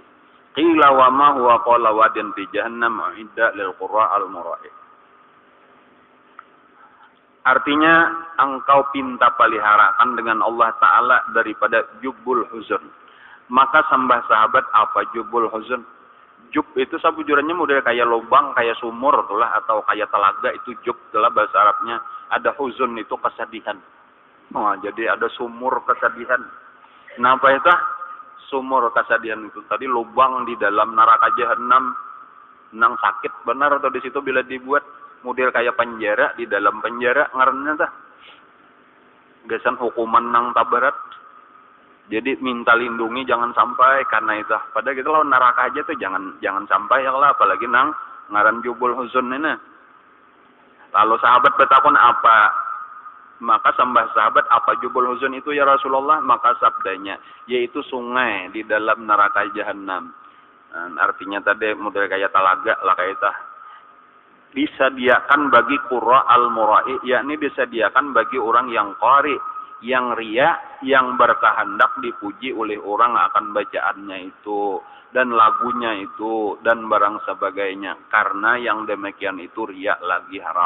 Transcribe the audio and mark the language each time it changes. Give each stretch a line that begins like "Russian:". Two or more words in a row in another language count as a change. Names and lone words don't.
Arabic: قيل وما هو قال واد في جهنم أعد للقراء المرائي.
Banjar: Artinya engkau pinta peliharakan dengan Allah Ta'ala daripada
Arabic: جب الحزن.
Banjar: Maka sembah sahabat apa
Arabic: جب الحزن?
Banjar: Jub itu sabujurannya model kayak lubang, kayak sumur itulah, atau kayak telaga, itu jub itulah bahasa Arabnya. Ada huzun itu kesedihan. Jadi ada sumur kesedihan. Kenapa itu? Sumur kesedihan itu tadi lubang di dalam neraka jahanam, nang sakit benar atau di situ bila dibuat model kayak penjara, di dalam penjara ngarannya tah. Gesan hukuman nang tabarat. Jadi minta lindungi jangan sampai karena itu. Padahal kita lawan neraka aja tuh jangan sampai ya lah, apalagi nang ngaran
Arabic: جب الحزن
Banjar: ini. Lalu sahabat bertakun apa? Maka sembah sahabat apa
Arabic: جب الحزن
Banjar: itu
Arabic: يا رسول الله?
Banjar: Maka sabdanya yaitu sungai di dalam neraka jahanam. Artinya tadi model kayak talaga lah kayak itu. Disediakan bagi
Arabic: القراء المرائي,
Banjar: yakni disediakan bagi orang yang qari, yang riya, yang berkehendak dipuji oleh orang akan bacaannya itu dan lagunya itu dan barang sebagainya, karena yang demikian itu riya lagi haram.